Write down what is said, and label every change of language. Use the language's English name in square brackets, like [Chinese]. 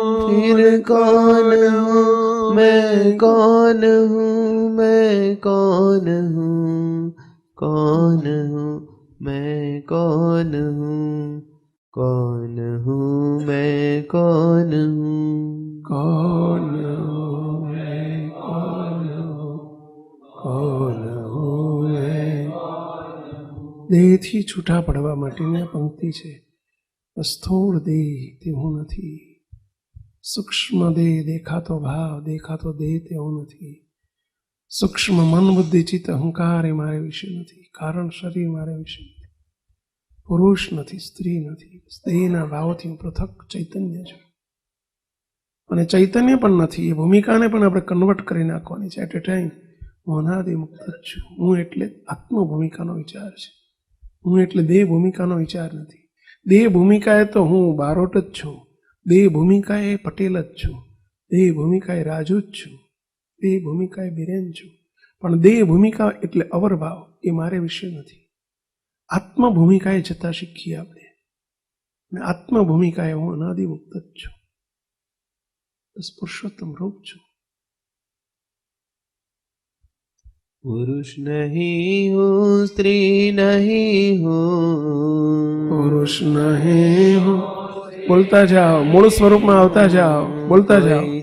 [Hindi] फिर कौन हूँ मैं, कौन हूँ मैं, कौन हूँ, कौन हूँ मैं, कौन हूँ, कौन हूँ मैं, कौन हूँ, कौन हूँ मैं, कौन हूँ, कौन हूँ मैं. [Gujarati] દેહથી છૂટા પડવા માટેની પંક્તિ છે. સ્થૂળ દેહ તે હું નથી, સૂક્ષ્મ દેહ દેખાતો ભાવ દેખાતો દેહ તે હું નથી, સૂક્ષ્મ મન બુદ્ધિ ચિત્ત અહંકાર એ મારે વિશે નથી, કારણ શરીર મારે વિશે નથી, પુરુષ નથી, સ્ત્રી નથી, દેહના ભાવથી હું પૃથક ચૈતન્ય છું. અને ચૈતન્ય પણ નથી, એ ભૂમિકાને પણ આપણે કન્વર્ટ કરી નાખવાની છે. [English] at a time [Gujarati] હું અનાદિ મુક્ત જ છું. હું એટલે આત્મ ભૂમિકાનો વિચાર છે. હું એટલે દેહ ભૂમિકાનો વિચાર નથી. દેહ ભૂમિકા એ તો હું બારોટ જ છું. દેહ ભૂમિકા એ પટેલ જ છું. દેહ ભૂમિકાએ રાજુ જ છું, દેહ ભૂમિકાએ બિરેન છું, પણ દેહ ભૂમિકા એટલે અવરભાવ એ મારે વિશે નથી. આત્મ ભૂમિકાએ જતા શીખીએ આપણે, અને આત્મ ભૂમિકાએ હું અનાદિ મુક્ત જ છું, બસ પુરુષોત્તમ રૂપ છું. [Hindi] पुरुष नहीं हूँ, स्त्री नहीं हूँ, [Gujarati] પુરુષ નહીં હું, બોલતા જાઓ, મૂળ સ્વરૂપમાં આવતા જાઓ, બોલતા જાઓ.